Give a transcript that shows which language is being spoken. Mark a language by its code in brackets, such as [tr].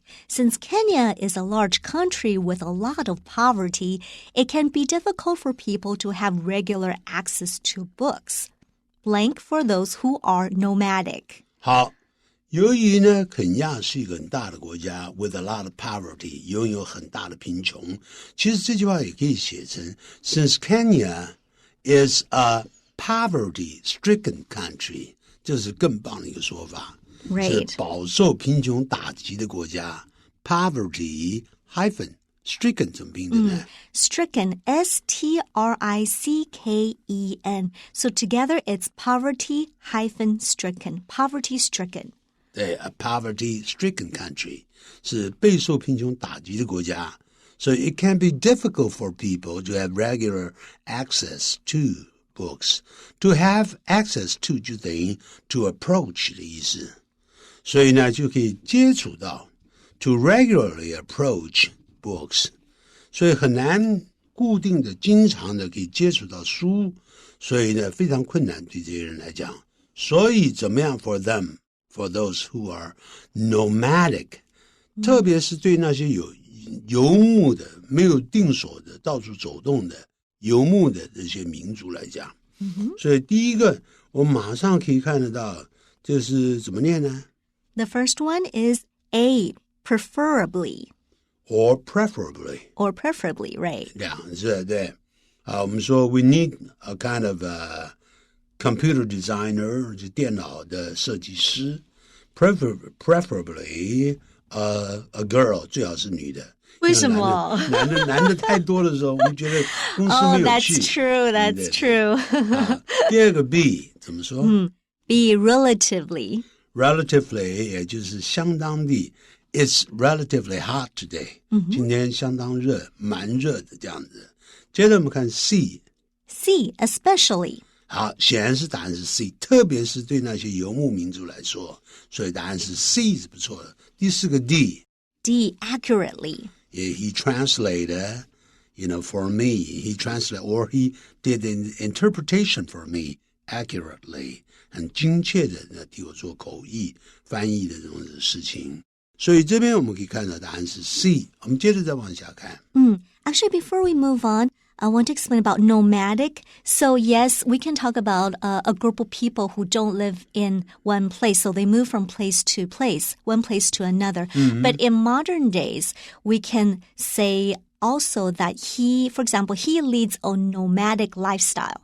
[en] Since Kenya is a large country with a lot of poverty, it can be difficult for people to have regular access to books. Blank for those who are nomadic. [zh] 好由于呢肯亚是一个很大的国家 [en] with a lot of poverty [zh] 拥有很大的贫穷其实这句话也可以写成 [en] Since Kenya is a poverty-stricken country [zh] 这是更棒的一个说法 [en] Right. [zh] 是饱受贫穷打击的国家 [en] poverty hyphen stricken [zh] 怎么拼的呢 [en] Stricken, S-T-R-I-C-K-E-N. So together it's poverty-stricken. Poverty-stricken. 对 a poverty-stricken country [zh] 是备受贫穷打击的国家 [en] So it can be difficult for people to have regular access to books. To have access to [zh] 就等于 [en] to approach [zh] 的意思所以呢就可以接触到 [en] to regularly approach books [zh] 所以很难固定的经常的可以接触到书所以呢非常困难对这些人来讲所以怎么样 [en] for them For those who are nomadic [zh] 特别是对那些有游牧的、没有定所的、到处走动的、游牧的这些民族来讲。所以第一个我马上可以看得到，这是怎么念呢？ [en] The first one is A, preferably. Or preferably. Or preferably, right. [zh] 两字，对。我们说 [en] we need a kind of a computer designer, [zh] 就电脑的设计师。 [en] Preferably a girl, [zh] 最好是女的。为什么？男的太多的时候，我们觉得公司没有趣。 [en] Oh, that's true, that's true. [zh] 第二个 B 怎么说 [en] ？B, relatively. [zh] Relatively 也就是相当地。 [en] It's relatively hot today. [zh] 今天相当热，蛮热的这样子。接着我们看 C. [en] C, especially. [zh] 好，显然是答案是 C， 特别是对那些游牧民族来说，所以答案是 C 是不错的。第四个 D. [en] D, accurately. He translated, for me. He translated, or he did an interpretation for me accurately. [zh] 很精确的替我做口译翻译的这种事情。所以这边我们可以看到答案是 C。我们接着再往下看。 [en] Actually, before we move on, I want to explain about nomadic. So yes, we can talk about a group of people who don't live in one place. So they move from place to place, one place to another. But in modern days, we can say also that for example, he leads a nomadic lifestyle.